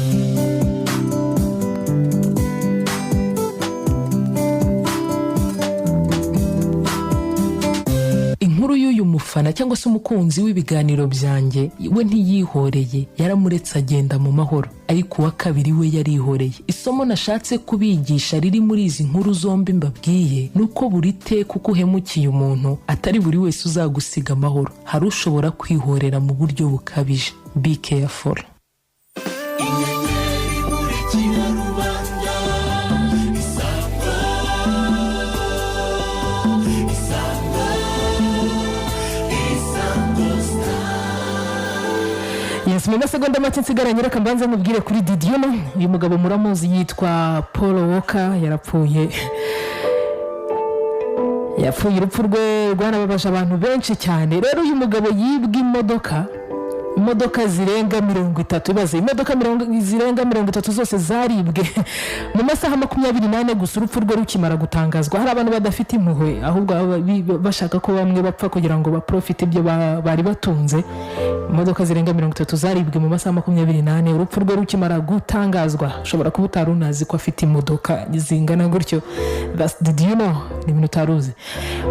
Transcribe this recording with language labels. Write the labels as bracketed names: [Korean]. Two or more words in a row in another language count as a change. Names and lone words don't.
[Kinyarwanda] Inkuru y'uyu mufana cyangwa se umukunzi w'ibiganiro byanjye, we ntiyihoreye, yaramuretse agenda mu mahoro. Ariko uwa kabiri we yarihoreye. Isomo nashatse kubigisha riri muri izi nkuru zombi mbabwiye, nuko buri teka uko uhemukiye umuntu atari buri wese uzagusiga amahoro. Hari ushobora kwihorera mu buryo bukabije. [English] Be careful. [Kinyarwanda] Yes, mu masegonda make nsigaranye reka mbanze mubwire kuri Didion. Uyu mugabo muramuzi yitwa Paul Walker, yarapfuye yapfuye. Urupfu rwe rwanababaje abantu benshi cyane. Rero uyu mugabo yibwa imodoka zirenga 30, ibaze imodoka zirenga 30 zose zaribwe mu masaha 28 gusa. Urupfu rwe rukimara gutangazwa, hari abantu badafite impuhwe, ahubwo bashaka ko bamwe bapfa kugira ngo baprofite ibyo bari batunze. Imodoka zirenga 30 zaribwe mu masaha 28. Urupfu rwe rukimara gutangazwa, ushobora kuba utarunazi ko afite imodoka zingana gutyo. [English] Did you know? [Kinyarwanda] Ni ibintu utaruzi.